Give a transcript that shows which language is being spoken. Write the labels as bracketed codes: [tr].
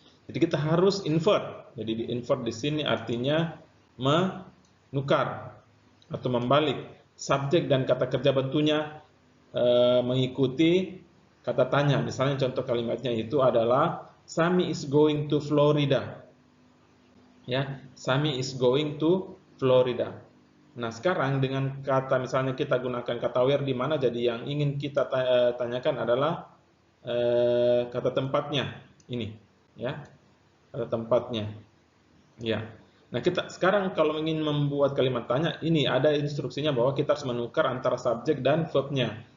[id] Jadi kita harus infer. Jadi di-infer di sini artinya menukar atau membalik subjek dan kata kerja bantunya mengikuti kata tanya. Misalnya contoh kalimatnya itu adalah [en] Sami is going to Florida. Ya, Sami is going to Florida. [id] Nah, sekarang dengan kata misalnya kita gunakan kata where di mana, jadi yang ingin kita tanyakan adalah kata tempatnya ini, ya. Kata tempatnya. Ya. Nah, kita sekarang kalau ingin membuat kalimat tanya, ini ada instruksinya bahwa kita harus menukar antara subjek dan verbnya.